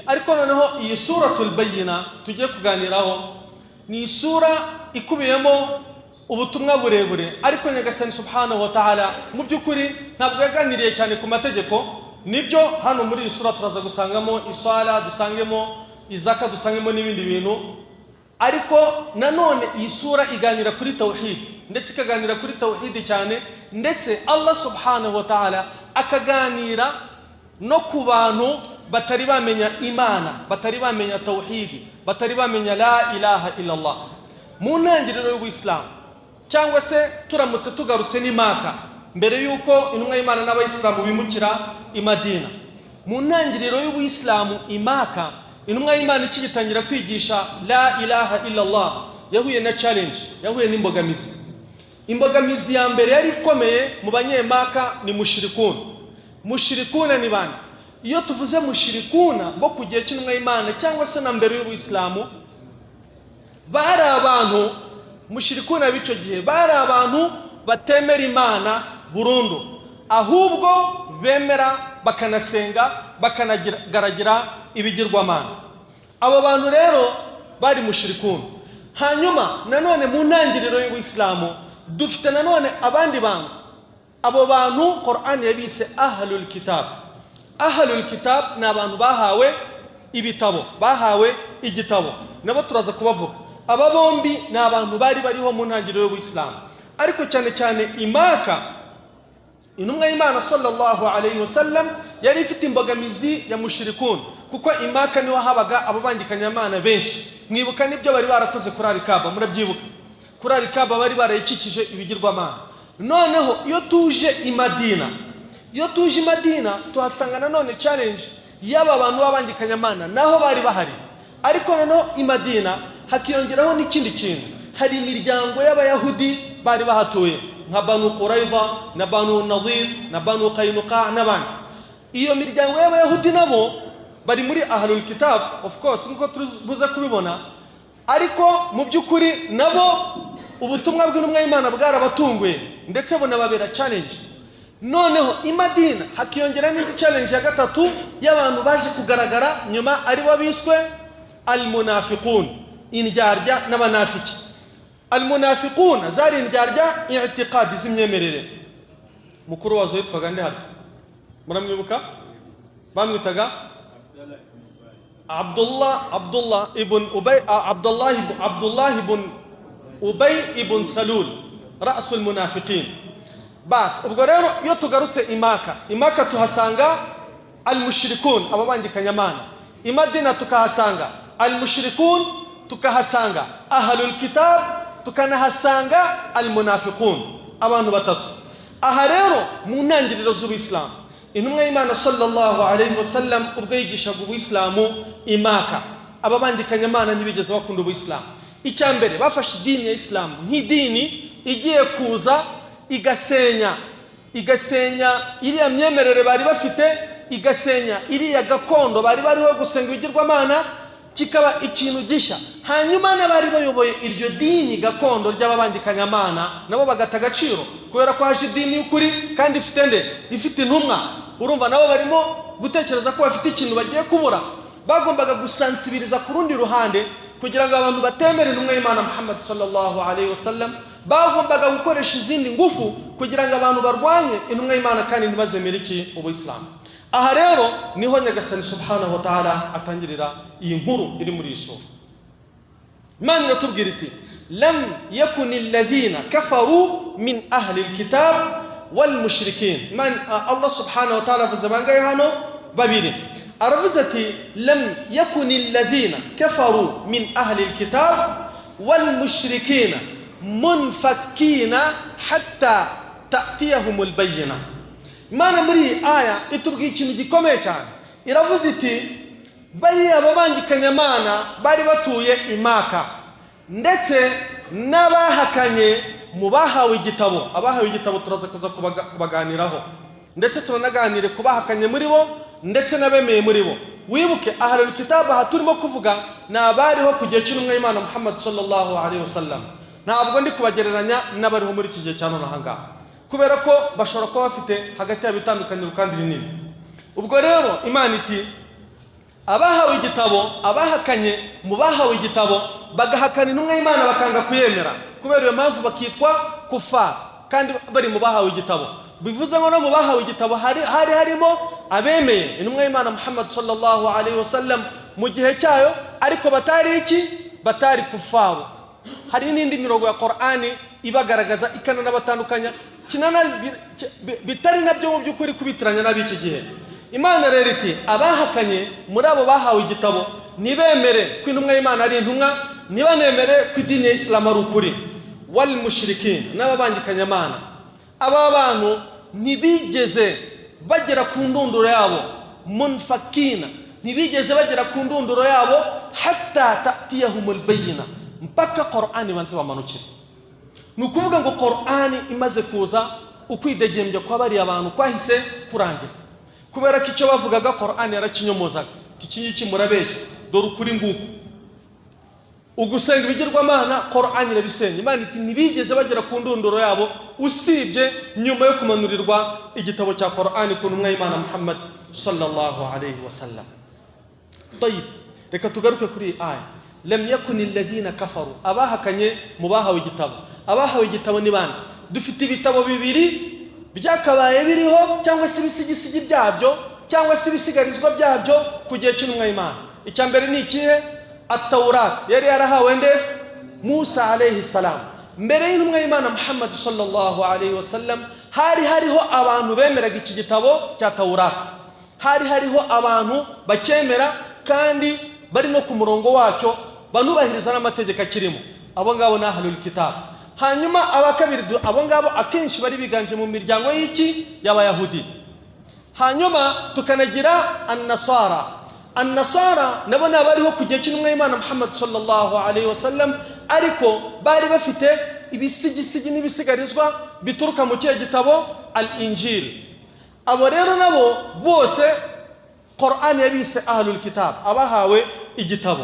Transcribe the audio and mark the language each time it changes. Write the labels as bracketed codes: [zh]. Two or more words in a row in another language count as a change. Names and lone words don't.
[rw] Ariko noneho iyi [ar] سورة البينة [rw] tugiye kuganiraho ni isura ikubiyemo ubutumwa burebure, ariko Nyagasani [ar] سبحانه وتعالى [rw] mu by'ukuri ntabwo yaganiriye cyane ku mategeko. Nibyo hano muri iyi sura turaza gusangamo isala, dusangemo izaka, dusangemo n'ibindi bintu, ariko nanone iyi sura iganira kuri tawhid, ndetse ikaganira kuri tawhid cyane, ndetse Allah [ar] سبحانه وتعالى [rw] akaganira no ku bantu batari bamenya Imana, batari bamenya tawhid, batari bamenya [ar] لا إله إلا الله. [rw] Mu ntangiriro y'Ubuislamu, cyangwa se turamutse tugarutse ni Maka, mbere yuko intumwa y'Imana n'abayisilamu bimukira i Madina, mu ntangiriro y'Ubuislamu i Maka, intumwa y'Imana ikigitangira kwigisha [ar] لا إله إلا الله, [rw] yahuye na challenge, yahuye n'imbogamizi. Imbogamizi ya mbere yari ikomeye mu banyemaka ni mushrikuna. Ni bande? Iyo tuvuze mushrikuna bo ku gihe cy'intumwa y'Imana cyangwa se na mbere y'Ubuislamu, bari abantu, mushrikuna b'icyo gihe bari abantu batemera Imana burundu, ahubwo bemera bakanasenga bakanagaragira ibigirwamana. Abo bantu rero bari mushrikuna. hanyuma nanone mu ntangiriro y'Ubuislamu dufite nanone abandi bantu, abo bantu Qur'an yabise [ar] أهل الكتاب. أهل الكتاب [rw] ni abantu bahawe ibitabo, bahawe igitabo, nabo turaza kubavuga. Aba bombi ni abantu bari bariho mu ntangiriro y'Ubuislamu, ariko cyane cyane imaka intumwa y'Imana [ar] صلى الله عليه وسلم [rw] yari ifite imbogamizi ya mushrikun, kuko imaka niho habaga abo bangikanyamana benshi. Mwibuka nibyo bari barakoze kuri Al-Kaaba, murabyibuka kuri Al-Kaaba bari barayikikije ibigirwamana. Noneho iyo tuje i Madina tuhasanga nanone challenge y'aba bantu b'abangikanyamana naho bari bahari, ariko noneho i Madina hakiyongeraho n'ikindi kintu. Hari imiryango y'abayahudi bari bahatuye nka Banu Qurayza na Banu Nadir na Banu Qaynuqa n'abandi. Iyo miryango y'abayahudi nabo bari muri [ar] أهل الكتاب, [en] of course [rw] nkuko tubuza kubibona, ariko mu by'ukuri nabo ubutumwa bw'intumwa y'Imana bwarabatunguye ndetse bunababera challenge. Noneho i Madina hakiyongera n'indi challenge ya gatatu y'abantu baje kugaragara nyuma, ari bo biswe al-munafiqun, indyarya n'abanafiki. Al-munafiqun zari indyarya i'tiqadi z'imyemerere. Mukuru wazo yitwaga nde harya? Muramwibuka? Bamwitaga Abdullah ibn Ubay ibn Salul, [ar] رأس المنافقين. [rw] Bas ubwo rero iyo tugarutse imaka tuhasanga al-mushrikun, ababangikanyamana. I Madina tukahasanga al-mushrikun, tukahasanga [ar] أهل الكتاب, [rw] tukanahasanga al-munafiqun, abantu batatu. Aha rero mu ntangiriro z'Ubuislamu intumwa y'Imana [ar] صلى الله عليه وسلم [rw] ubwo yigishaga Ubuislamu imaka, ababangikanyamana ntibigeze bakunda Ubuislamu. Icyambere bafashe idini ya Islam nk'idini igiye kuza igasenya iriya myemerere bari bafite, igasenya iriya gakondo bari bariho gusenga ibigirwamana, kikaba ikintu gishya. Hanyuma n'abari bayoboye iryo dini gakondo ry'ababangikanyamana nabo bagata agaciro, kubera ko haje idini y'ukuri kandi ifite intumwa. Urumva nabo barimo gutekereza ko bafite ikintu bagiye kubura. Bagombaga gusansibiriza ku rundi ruhande kugira ngo abantu batemere intumwa y'Imana Muhammad [ar] صلى الله عليه وسلم. [rw] Bagombaga gukoresha izindi ngufu kugira ngo abantu barwanye intumwa y'Imana kandi ntibazemere iki Ubuislamu. Aha rero niho Nyagasani [ar] سبحانه وتعالى [rw] atangirira iyi nkuru iri muri Isura. Imana iratubwira iti [ar] لم يكن الذين كفروا من أهل الكتاب والمشركين. [rw] Allah [ar] سبحانه وتعالى [rw] avuze bangaye hano babiri. Aravuze ati [ar] لم يكن الذين كفروا من أهل الكتاب والمشركين منفكين حتى تأتيهم البينة. [rw] Imana muri aya itubwiye ikintu gikomeye cyane. Iravuze iti bariya babangikanyamana bari batuye imaka, ndetse n'abahakanye mu bahawe igitabo. Abahawe igitabo turaza kuza kubaganiraho, ndetse turanaganire kubahakanye muri bo ndetse n'abemeye muri bo. Wibuke [ar] أهل الكتاب [rw] aha turimo kuvuga n'abariho ku gihe cy'intumwa y'Imana Muhammad [ar] صلى الله عليه وسلم. [rw] Ntabwo ndi kubagereranya n'abariho muri iki gihe cya none aha ngaha, kubera ko bashobora kuba bafite hagati y'abitandukaniro kandi rinini. Ubwo rero Imana iti abahawe igitabo, abahakanye mu bahawe igitabo bagahakana intumwa y'Imana bakanga kuyemera, kubera iyo mpamvu bakitwa kufar kandi bari mu bahawe igitabo. Bivuze ngo no mu bahawe igitabo hari harimo abemeye intumwa y'Imana Muhammad [ar] صلى الله عليه وسلم [rw] mu gihe cyayo, ariko batari kufaru. Hari n'indi mirongo ya Qur'ani ibagaragaza ikananabatandukanya bitari nabyo mu by'ukuri kubitiranya n'ab'iki gihe. Imana rero iti abahakanye muri abo bahawe igitabo nibemere ko intumwa y'Imana ari intumwa, nibanemere ko idini ya Islam ari ukuri. [ar] والمشركين, [rw] n'ababangikanyamana, aba bantu ntibigeze bagera ku ndunduro yabo, munfakina, ntibigeze bagera ku ndunduro yabo [ar] حتى تأتيهم البينة, [rw] mpaka Qur'ani banze bamanukira. Nukuvuga ngo Qur'ani imaze kuza, ukwidegembya kwa bari abantu kwahise kurangira, kubera ko icyo bavugaga Qur'ani yarakinyomozaga. Iki murabeshya, dore ukuri nguko. Ugusenga ibigirwamana Qur'ani irabisenya. Imana iti ntibigeze bagera ku ndunduro yabo usibye nyuma yo kumanurirwa igitabo cya Qur'ani ku ntumwa y'Imana Muhammad [ar] صلى الله عليه وسلم. [rw] Tayib, reka tugaruke kuri aya. [ar] لم يكن الذين كفروا, [rw] abahakanye mu bahawe igitabo. Abahawe igitabo ni bande? Dufite ibitabo bibiri byakabaye biriho cyangwa se ibisigisigi byabyo cyangwa se ibisigarizwa byabyo ku gihe cy'intumwa y'Imana. Icya mbere ni ikihe? At-Taurat yari yarahawe nde? [ar] Musa عليه السلام. [rw] Mbere y'intumwa y'Imana Muhammad [ar] صلى الله عليه وسلم [rw] hariho abantu bemeraga iki gitabo cya Taurat. Hariho abantu bacyemera kandi bari no ku murongo wacyo banubahiriza n'amategeko akirimo. Abo ngabo ni [ar] أهل الكتاب. [rw] Hanyuma abakabiri abo ngabo akenshi bari biganje mu miryango y'iki? Y'Abayahudi. Hanyuma tukanagira an-Nasara nabo nabariho ku gihe cy'intumwa y'Imana Muhammad [ar] صلى الله عليه وسلم, [rw] ariko bari bafite ibisigisigi n'ibisigarizwa bituruka mu kihe gitabo? Al-Injil. Abo rero nabo bose Qur'an yabise [ar] أهل الكتاب, [rw] abahawe igitabo.